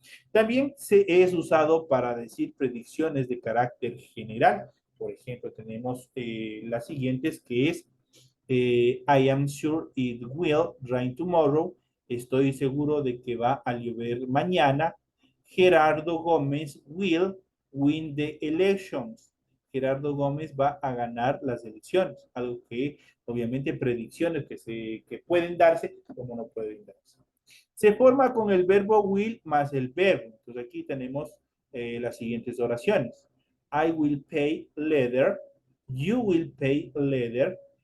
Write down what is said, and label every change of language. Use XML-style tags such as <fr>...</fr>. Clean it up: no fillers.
<es>También se es usado para decir predicciones de carácter general. Por ejemplo, tenemos las siguientes que es</es> <en>I am sure it will rain tomorrow.</en> <es>Estoy seguro de que va a llover mañana.</es> <en>Gerardo Gómez will win the elections.</en> <es>Gerardo Gómez va a ganar las elecciones. Algo que obviamente predicciones que pueden darse como no pueden darse. Se forma con el verbo will más el verbo. Entonces aquí tenemos las siguientes oraciones.</es> <en>I will pay later. You will pay later.</en>